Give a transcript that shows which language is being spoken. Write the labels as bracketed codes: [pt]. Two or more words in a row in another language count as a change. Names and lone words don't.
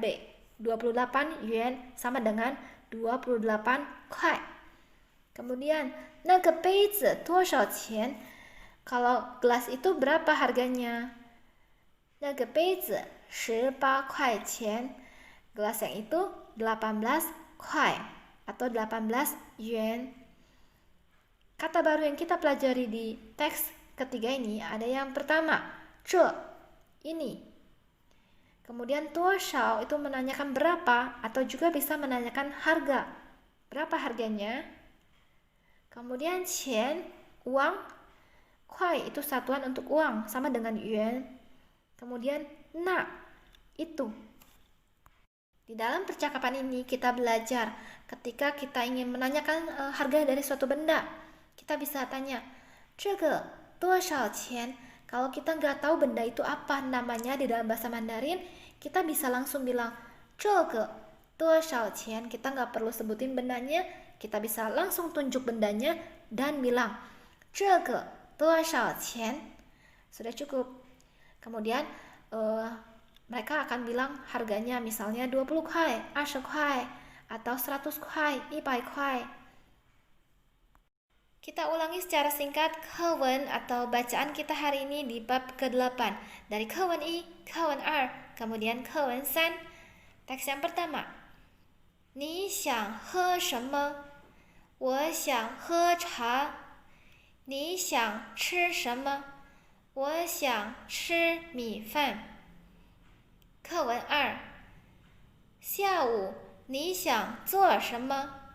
[id] 28 yuan sama dengan 28 kuai. Kemudian, [zh] 那个杯子多少钱? [id] Kalau gelas itu berapa harganya? [zh] 那个杯子18块钱. [id] Gelas yang itu 18 kuai atau 18 yuan. Kata baru yang kita pelajari di teks ketiga ini ada yang pertama, 这, ini. Kemudian 多少 itu menanyakan berapa atau juga bisa menanyakan harga. Berapa harganya? Kemudian 钱, uang. Kuai itu satuan untuk uang sama dengan yuan. Kemudian na, itu. Di dalam percakapan ini kita belajar ketika kita ingin menanyakan harga dari suatu benda, kita bisa tanya [zh] 这个多少钱? [id] Kalau kita nggak tahu benda itu apa namanya di dalam bahasa Mandarin, kita bisa langsung bilang [zh] 这个多少钱? [id] Kita nggak perlu sebutin bendanya, kita bisa langsung tunjuk bendanya dan bilang [zh] 这个多少钱? [id] Sudah cukup. Kemudian mereka akan bilang harganya misalnya 20 kuai, 20 kuai, atau 100 kuai, 100 kuai. Kita ulangi secara singkat kewen atau bacaan kita hari ini di bab ke-8. Dari kewen I, kewen R, kemudian kewen San. Teks yang pertama. [zh] 你想喝什么？我想喝茶。你想吃什么？我想吃米饭。课文2，下午你想做什么？